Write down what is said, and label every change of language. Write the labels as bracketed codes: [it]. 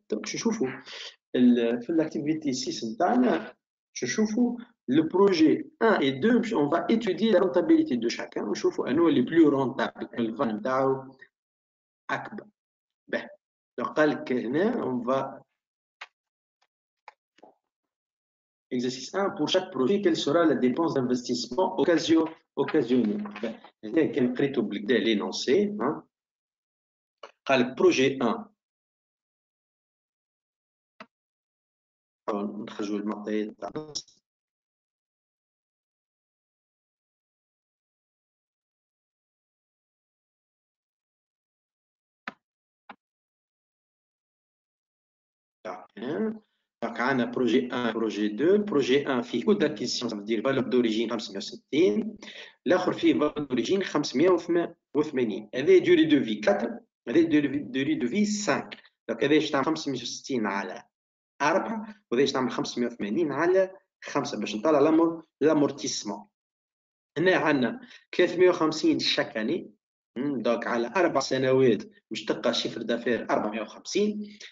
[fr] Donc [ar] نشوفوا في [fr] l'activité 6 [ar] نتاعنا نشوفوا [fr] le projet 1 et 2 on va étudier la rentabilité de chacun [ar] ونشوفوا انو اللي [fr] plus rentable [ar] الفان نتاعو اكبر. [fr] Ben, donc [ar] قال لك هنا [fr] on va exercice 1 pour chaque projet quelle sera la dépense d'investissement occasionnelle. [ar] Ben, هنا كان قريتو بالكدا l'énoncé. قال لك projet 1 نخرجوا المعطيات تاع [fr] Donc, on a projet 1, projet 2. Projet 1 [ar] فيه [fr] coût d'acquisition, ça veut dire valeur d'origine 560. [ar] الآخر فيه valeur d'origine 580. هذا [fr] durée de vie 4. هذا durée de vie 5. [ar] Donc, هذا تعمل 560 على 4 وهذا تعمل 580 على 5 باش نطلع l'amortissement. هنا عندنا 350 chaque année. دونك على 4 سنوات باش تلقى شيفر دافير 450.